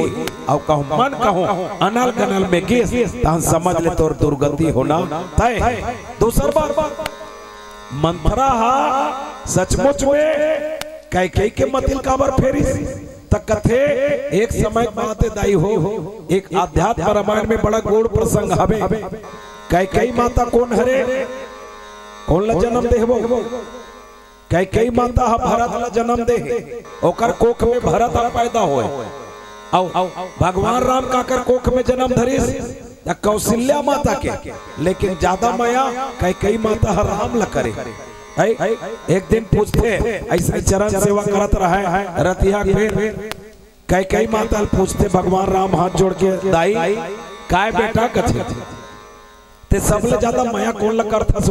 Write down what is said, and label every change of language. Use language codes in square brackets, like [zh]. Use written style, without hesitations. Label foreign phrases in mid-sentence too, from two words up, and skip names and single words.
[hne] और कहूं मन कहूं अनल गनल में गिस तान समझ ले तोर दुर्गति होना तय। दूसर बात मंथरा सचमुच में कैकेयी के मतिल काबर फेरी तक कथे। एक समय बात दाई हो एक आध्यात्म रामायण में बड़ा गूढ़ प्रसंग हवे। कैकेयी माता कौन हरे? कौन ला जन्म देहबो? कैकेयी माता भरत ला जन्म दे। ओकर कोख में भरत पैदा होए। और भगवान राम काकर कोख में जन्म धरिस कौशल्या माता के। लेकिन ज्यादा माया कैकेयी माता राम ला करे। एक दिन पूछते ऐसे चरण सेवा करत रहे रतिया फिर कैकेयी माता पूछते भगवान राम हाथ जोड़ के दाई काय बेटा कथे ते सबले ज्यादा माया कौन ला करथस?